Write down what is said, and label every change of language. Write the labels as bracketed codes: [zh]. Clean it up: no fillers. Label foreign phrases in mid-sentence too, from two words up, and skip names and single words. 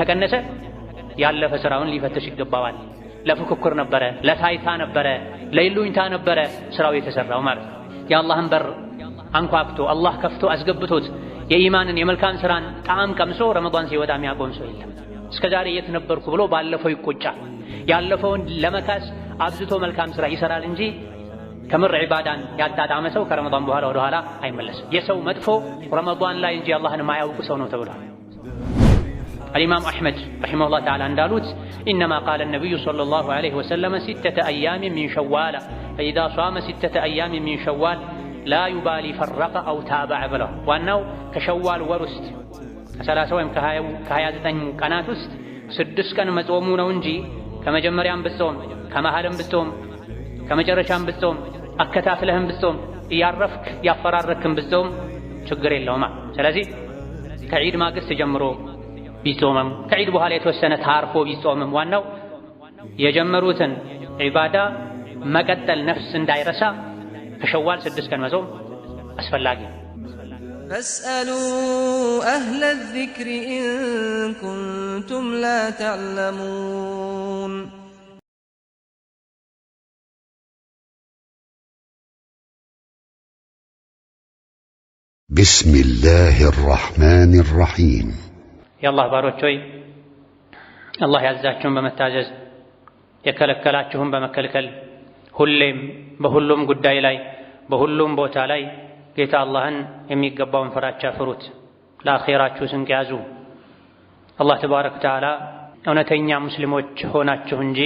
[am] ከቀነሰ ያለፈ ስራውን ሊፈትሽ ይገባዋል። ለፉክክር ነበረ፣ ለታይታ ነበረ፣ ለይሉኝታ ነበረ ስራው የተሰራው ማለት ነው። የአላህን በር አንኳኩቶ አላህ ከፍቶ አስገብቶት የኢማንን የመልካም ስራን ጣዕም ቀምሶ ረመዳን ሲወጣ የሚያቆም ሰው የለም። እስከዛሬ የት ነበርኩ ብሎ ባለፈው ይቆጫል። ያለፈውን ለመካስ አብዝቶ መልካም ስራ ይሰራል እንጂ ከምር ዒባዳን ያጣጣመ ሰው ከረመዳን በኋላ ወደ ኋላ አይመለስም። የሰው መጥፎ ረመዳን ላይ እንጂ አላህን ማያውቁ ሰው ነው ተብሏል። [ar] الإمام أحمد رحمه الله تعالى እንዳሉት إنما قال النبي صلى الله عليه وسلم 6 أيام من شوال فإذا صام 6 أيام من شوال لا يبالي فرق أو تابع [am] ብለው ዋናው ከሸዋል ወር ውስጥ ከ30 ወይም ከ29 ቀናት ውስጥ 6 ቀን መጾሙ ነው እንጂ ከመጀመሪያም ብትጾም ከመሃልም ብትጾም ከመጨረሻም ብትጾም አከታትለህም ብትጾም እያረፍክ ያፈራረክም ብትጾም ችግር የለውም። ስለዚህ ከዒድ ማግስት ጀምሮ ቢጾምም ከዒድ በኋላ የተወሰነ ታርፎ ቢጾምም ዋናው የጀመሩትን ዒባዳ መቀጠል ነፍስ እንዳይረሳ ከሸዋል 6 ቀን መጾም አስፈላጊ ነው። [ar] فاسألوا أهل الذكر إن كنتم لا تعلمون بسم الله الرحمن الرحيم [am] የአላህ ባሮች ሆይ አላህ ያዛችሁን በመታዘዝ የከለከላችሁን በመከልከል ሁሌም በሁሉም ጉዳይ ላይ በሁሉም ቦታ ላይ ጌታ አላህን የሚገባውን ፍራቻ ፍሩት። ለአኺራችሁ ስንቅ ያዙ። አላህ [ar] تبارك وتعالى [am] እውነተኛ ሙስሊሞች ሆናችሁ እንጂ